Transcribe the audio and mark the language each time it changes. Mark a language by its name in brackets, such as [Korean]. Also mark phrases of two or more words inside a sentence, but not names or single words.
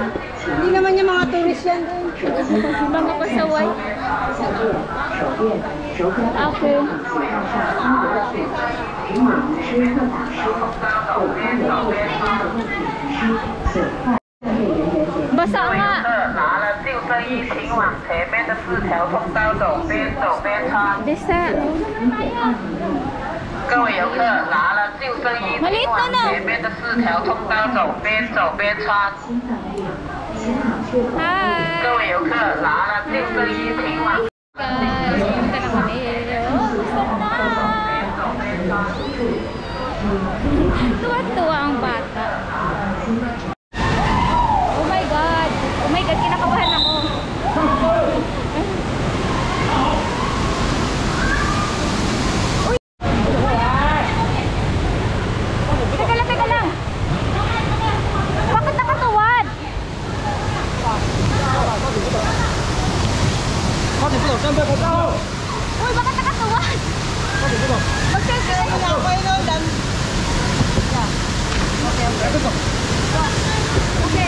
[Filipino] Hindi naman yung mga tourist yan. Mga pasaway. Okay. Basa nga. [Chinese] 拿了救生衣，请往前面的4条通道走，边走边穿。 [Filipino] Basa. [Chinese] 各位游客，拿了救生衣，请往前面的4条通道走，边走边穿。 [Filipino] Hi. [Chinese] 各位游客，拿了救生衣，请往。 [Filipino] Guys, pumunta na kami. Tuwa-tuwa ang bata. [English] Oh my God. Oh my God, [Filipino] kinakabahan ako. Uy! Teka lang. Bakit nakatuwad? Uy, bakit nakatuwad? Mag-selfie na ako yun. Okay.